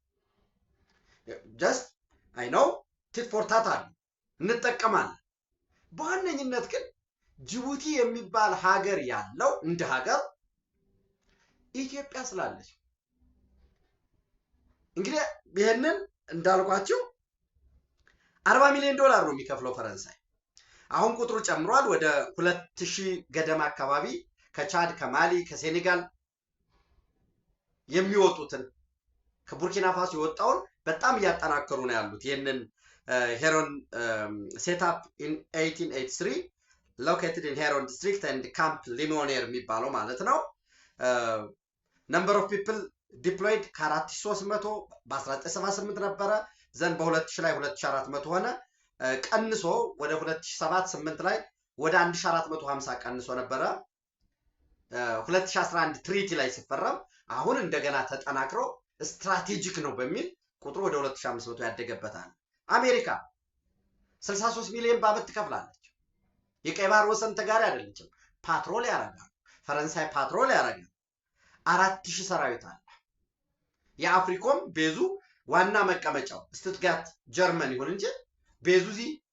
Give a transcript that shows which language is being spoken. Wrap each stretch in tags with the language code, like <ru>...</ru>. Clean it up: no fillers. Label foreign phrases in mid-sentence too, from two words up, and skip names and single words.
<en>just I know tit for tat</en> <am>እንጠቀማለን። በዋነኝነት ግን ጅቡቲ የሚባል ሀገር ያለው እንደ ሀገር ኢትዮጵያ ስላለች እንግዲህ ይሄንን እንዳልኳችሁ 40 ሚሊዮን ዶላር ነው የሚከፍለው ፈረንሳይ። አሁን ቁጥሩ ጨምሯል። ወደ 2000 ገደማ አካባቢ ከቻድ ከማሊ ከሴኔጋል የሚወጡትን ከቡርኪና ፋሶ የወጣውን በጣም እያጠናከሩ ነው ያሉት። ይሄንን ሄሮን</am> <en>setup in 1883 located in Heron district and Camp Lemonnier</en> <am>የሚባለው ማለት ነው።</am> <en>number of people deployed</en> <am>ከ4300 በ1978 ነበረ። ዘን በ2000 ላይ 2400 ሆነ። ቀንሶ ወደ 2007-8 ላይ ወደ 1450 ቀንሶ ነበረ። 2011 ትሪቲ ላይ ሲፈረም አሁን እንደገና ተጠናክሮ ስትራቴጂክ ነው በሚል ቁጥሩ ወደ 2500 ያደገበታል። አሜሪካ 63 ሚሊዮን በአመት ትከፍላለች። የቀይ ባህር ወሰን ተጋሪ አይደለችም፣ ፓትሮል ያረጋል። ፈረንሳይ ፓትሮል ያረጋል። 4000 ሰራዊት አለ። የአፍሪኮም ቤዙ ዋና መቀመጫው ስቱትጋርት ጀርመን ይሁን እንጂ ቤዙ ዚ</am>